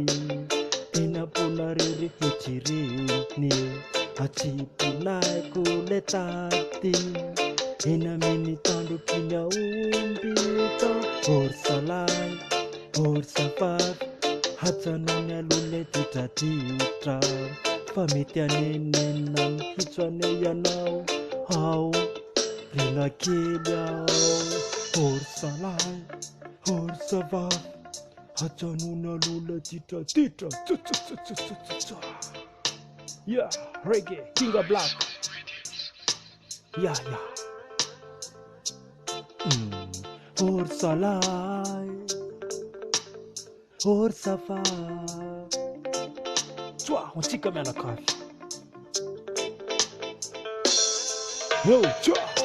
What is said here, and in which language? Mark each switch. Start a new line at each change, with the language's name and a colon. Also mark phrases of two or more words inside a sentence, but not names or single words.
Malagasy: eny amponareo rehetra ireny, atsipinay koa lay tady eny amin'ny tandroky iny aomby, ka horsalahy, horsavavy, hajanony aloha lay ditraditra, fa mety anenina mihitsy ianao, ao rina kely ao. Horsalahy, horsavavy, hajanony aloha lay ditraditra.
English: Yeah, reggae, Kinga Black. Yeah.
Malagasy: Horsalahy, horsavavy, tsoa ho antsika mianakavy. Yo, tsoa.